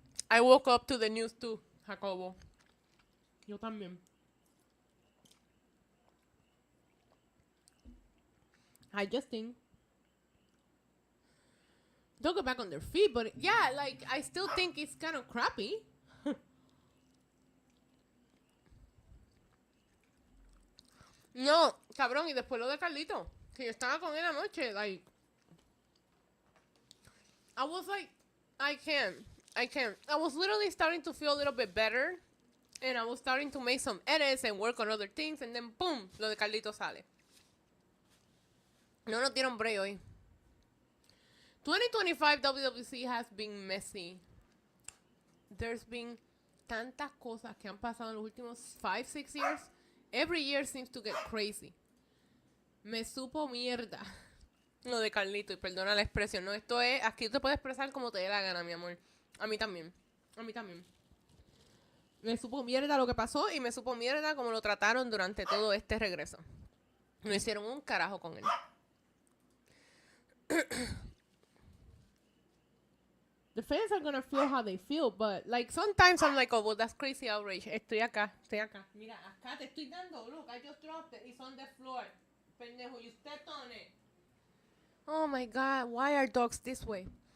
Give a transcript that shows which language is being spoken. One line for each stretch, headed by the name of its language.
English: I woke up to the news too, Jacobo.
Spanish: Yo también.
English: Hi, Justin. Don't go back on their feet, but yeah, like, I still think it's kind of crappy.
Spanish: No, cabrón, y después lo de Carlito, que yo estaba con él anoche,
English: like, I was like, I can't. I was literally starting to feel a little bit better, and I was starting to make some edits and work on other things, and then, boom,
Spanish: lo de Carlito sale. No nos dieron break hoy. 2025 WWC
English: has been messy. There's been
Spanish: tantas cosas que han pasado en los últimos 5-6 years.
English: Every year seems to get crazy.
Spanish: Me supo mierda. Lo de Carlito, y perdona la expresión. No, esto es, aquí te puedes expresar como te dé la gana, mi amor. A mí también. Me supo mierda lo que pasó y me supo mierda como lo trataron durante todo este regreso. No hicieron un carajo con él.
English: The fans are gonna feel how they feel, but like sometimes I'm like, oh, well, that's crazy outrage.
Spanish: Estoy acá. Mira, acá te estoy dando.
English: Look, I just dropped it. It's on the floor. Pendejo, you stepped on it. Oh my God, why are dogs this way?